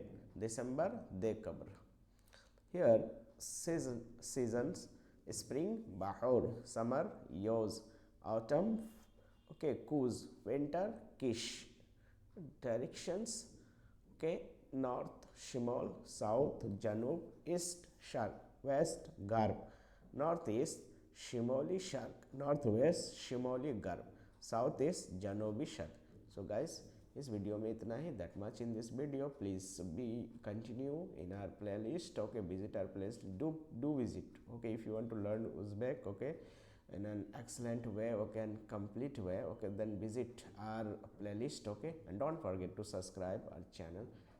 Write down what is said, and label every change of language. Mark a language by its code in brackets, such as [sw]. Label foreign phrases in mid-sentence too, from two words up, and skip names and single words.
[en] December December. Here seasons: spring Bahor, summer Yoz, autumn, okay, Kuz, winter Kish. Directions, okay. North Shimol, south Janub, east Sharq, west Garb, northeast [uz] Shimoli Sharq, [en] northwest [uz] Shimoli Garb, [en] southeast [uz] Janubi Sharq. [en] So guys, [hi] इस वीडियो में इतना ही. [en] That much in this video. Please be continue in our playlist, okay. Visit our playlist. Do visit, okay, if you want to learn Uzbek, okay, in an excellent way, okay, and complete way, okay, then visit our playlist, okay, and don't forget to subscribe our channel.